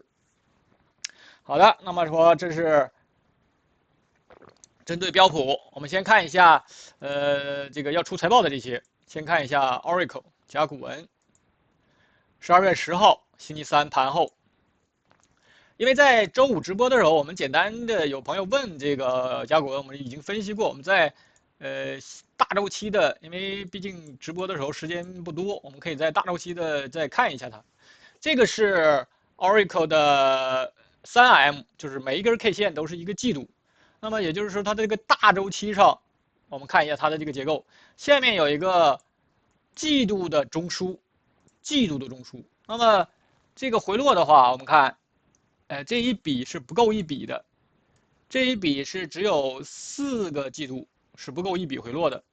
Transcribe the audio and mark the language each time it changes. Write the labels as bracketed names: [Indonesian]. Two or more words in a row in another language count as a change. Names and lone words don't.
[Chinese] 好的，那麼說這是針對標普，我們先看一下，這個要出財報的這些，先看一下 Oracle 甲骨文，12月10號星期三盤後，因為在周五直播的時候，我們簡單的有朋友問這個甲骨文，我們已經分析過，我們在大周期的，因為畢竟直播的時候時間不多，我們可以在大周期的再看一下它。這個是 Oracle 的3M，就是每一根 K 線都是一個季度。那麼也就是說，它這個大周期上，我們看一下它的這個結構，下面有一個季度的中樞，季度的中樞。那麼這個回落的話，我們看，這一筆是不夠一筆的，這一筆是只有4個季度是不夠一筆回落的。